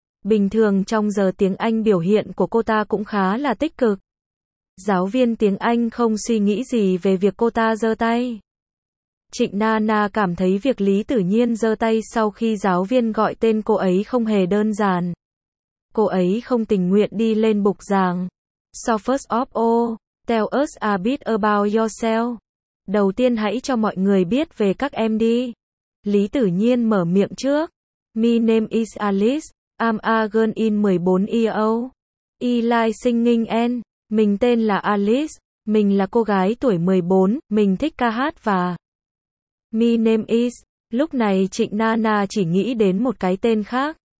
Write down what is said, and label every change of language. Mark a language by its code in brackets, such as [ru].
[vi] Bình thường trong giờ tiếng Anh biểu hiện của cô ta cũng khá là tích cực. Giáo viên tiếng Anh không suy nghĩ gì về việc cô ta giơ tay. Trịnh Na Na cảm thấy việc Lý Tử Nhiên giơ tay sau khi giáo viên gọi tên cô ấy không hề đơn giản. Cô ấy không tình nguyện đi lên bục giảng. [en] So first of all, tell us a bit about yourself. [vi] Đầu tiên hãy cho mọi người biết về các em đi. Lý Tử Nhiên mở miệng trước. [en] My name is Alice. I'm a girl in 14 years old. I like singing and [vi] mình tên là Alice. Mình là cô gái tuổi 14. Mình thích ca hát và [en] My name is, [vi] lúc này Trịnh Na Na chỉ nghĩ đến một cái tên khác.